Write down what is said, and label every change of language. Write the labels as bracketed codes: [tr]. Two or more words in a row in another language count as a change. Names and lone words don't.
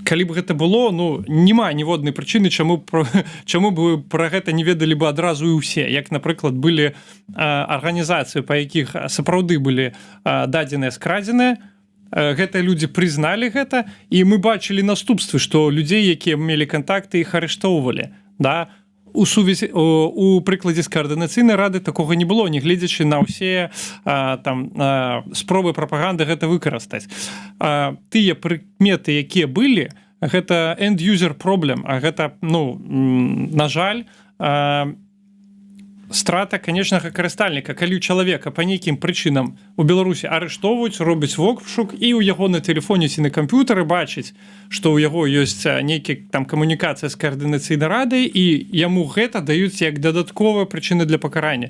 [be] калі б гэта было, ну няма ніводнай прычыны, чаму бы пра гэта не ведалі бы адразу і ўсе, як напрыклад былі арганізацыі, па якіх сапраўды былі дадзеныя скрадзеныя, гэтыя людзі прызналі гэта, і мы бачылі наступствы, што людзей, якія мелі кантакты, іх арыштоўвалі, да. У прыкладзе з каардынацыйнай рады такога не было, нягледзячы на ўсе спробы прапаганды гэта выкарыстаць. Тыя прыкметы, якія былі, гэта [en] end-user problem, [be] а гэта, на жаль, страта канечнага карыстальніка, калі ў чалавека па нейкім прычынам у Беларусі арыштоўваюць, робяць вобшук, і ў яго на тэлефоне ці на камп'ютары бачыць, што ў яго ёсць нейкі камунікацыя з каардынацыйнай радай, і яму гэта даюць як дадатковыя прычыны для пакарання.